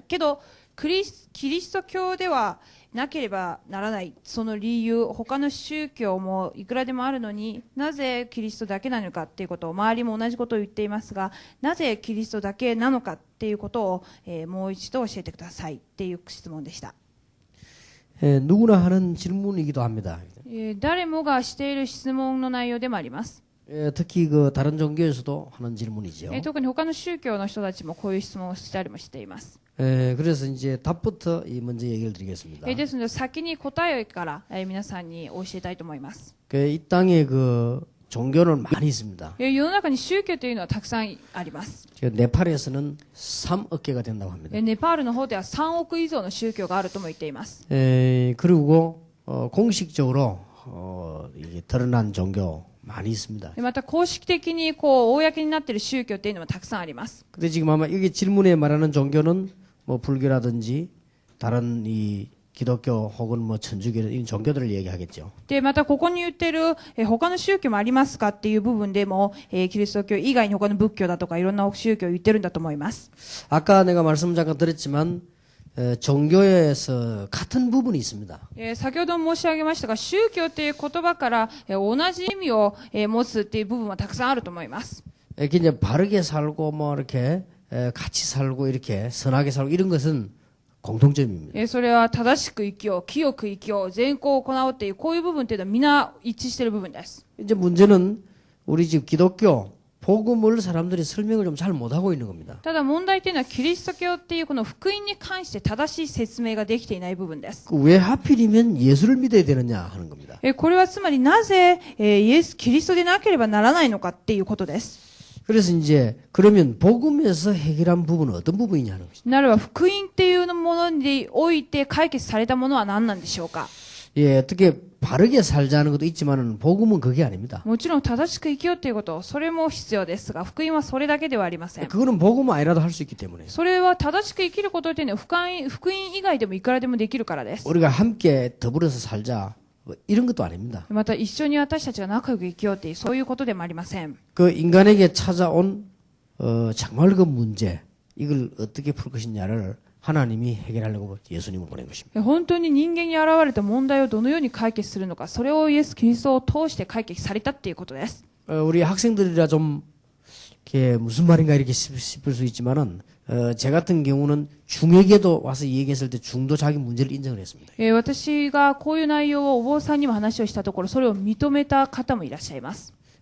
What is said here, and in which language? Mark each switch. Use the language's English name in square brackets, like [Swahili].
[Japanese] けど、キリスト教ではなければならない、その理由、他の宗教もいくらでもあるのになぜキリストだけなのかっていうことを、周りも同じことを言っていますが、なぜキリストだけなのかっていうことを、もう一度教えてくださいっていう質問でした。 [Korean] 누구나 하는 질문이기도 합니다. [Japanese] 誰もがしている質問の内容でもあります。 [Korean] 특히 그 다른 종교에서도 하는 질문이죠. [Japanese] 特に他の宗教の人たちもこういう質問をしたりもしています。 [Korean] 그래서 이제 답부터 먼저 얘기를 드리겠습니다. [Japanese] ですので先に答えから、皆さんに教えたいと思います。 [Korean] 이 땅에 그 종교는 많이 있습니다. [Japanese] 世の中に宗教というのはたくさんあります。 [Korean] 네팔에서는 3억 개가 된다고 합니다. [Japanese] ネパールの方では3億以上の宗教があるとも言っています。 [Korean] 그리고 공식적으로 이게 드러난 종교 많이 있습니다. [Japanese] また公式的にこう公になっている宗教というのもたくさんあります。 [Korean] 근데 지금 아마 여기 질문에 말하는 종교는 뭐 불교라든지 다른 이 기독교 혹은 뭐 천주교 이런 종교들을 얘기하겠죠. [Japanese] でまたここに言っている他の宗教もありますかっていう部分でも、キリスト教以外に他の仏教だとかいろんな宗教を言ってるんだと思います。 [Korean] 아까 내가 말씀 잠깐 드렸지만 종교에서 같은 부분이 있습니다. [Japanese] 先ほど申し上げましたが、宗教という言葉から同じ意味を持つっていう部分はたくさんあると思います。 [Korean] 이제 바르게 살고 뭐 이렇게 같이 살고 이렇게 선하게 살고 이런 것은 공통점입니다. [Japanese] それは正しく生きよう、清く生きよう、善行を行おうっていうこういう部分っていうのは皆一致している部分です。 [Korean] 이제 문제는 우리 집 기독교 복음을 사람들이 설명을 좀 잘 못하고 있는 겁니다. [Japanese] ただ問題というのはキリスト教っていうこの福音に関して正しい説明ができていない部分です。 [Korean] 왜 하필이면 예수를 믿어야 되느냐 하는 겁니다. [Japanese] これはつまりなぜキリストでなければならないのかっていうことです。 [Korean] 그래서 이제 그러면 복음에서 해결한 부분은 어떤 부분이냐 하는 것입니다. [Japanese] ならば福音っていうものにおいて解決されたものは何なんでしょうか。 [Korean] 예, 어떻게 바르게 살자는 것도 있지만은 복음은 그게 아닙니다. [Japanese] もちろん正しく生きようということ、それも必要ですが、福音はそれだけではありません。 [Korean] 그거는 복음 아니라도 할 수 있기 때문에 [Japanese] それは正しく生きることというのは福音以外でもいくらでもできるからです。 [Korean] 우리가 함께 더불어서 살자 뭐 이런 것도 아닙니다. [Japanese] また一緒に私たちが仲良く生きようというそういうことでもありません。 [Korean] 그 인간에게 찾아온 정말 그 문제 이걸 어떻게 풀 것이냐를 하나님이 해결하려고 예수님을 보낸 것입니다. [Japanese] 本当に人間に現れた問題をどのように解決するのか、それをイエス・キリストを通して解決されたっていうことです。 [Korean] 우리 학생들이라 좀 이렇게 무슨 말인가 이렇게 싶을 수 있지만은 제 같은 경우는 중에게도 와서 얘기했을 때 중도 자기 문제를 인정을 했습니다. [Japanese] 私がこういう内容をお坊さんにも話をしたところ、それを認めた方もいらっしゃいます。